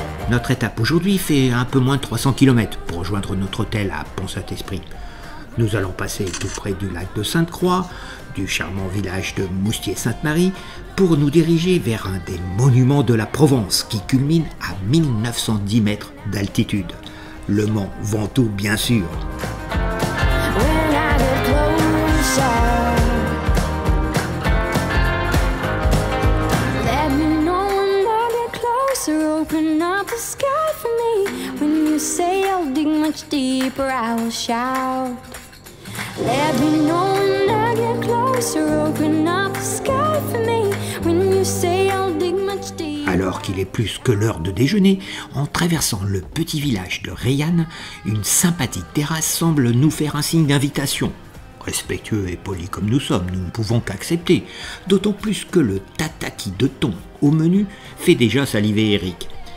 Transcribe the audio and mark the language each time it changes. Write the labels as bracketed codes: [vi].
[fr] Notre étape aujourd'hui fait un peu moins de 300 km pour rejoindre notre hôtel à Pont-Saint-Esprit. Nous allons passer tout près du lac de Sainte-Croix, du charmant village de Moustier-Sainte-Marie, pour nous diriger vers un des monuments de la Provence qui culmine à 1910 mètres d'altitude. Le mont Ventoux, bien sûr. [en] When I get closer, let me know when I get closer. Open up the sky for me. When you say I'll dig much deeper, I will shout. Let me know when I get closer. Open up the sky for me. When you say I'll dig much deeper. [fr] Alors qu'il est plus que l'heure de déjeuner, en traversant le petit village de Reillanne, une sympathique terrasse semble nous faire un signe d'invitation. Respectueux et polis comme nous sommes, nous ne pouvons qu'accepter, d'autant plus que le tataki de thon au menu fait déjà saliver Eric.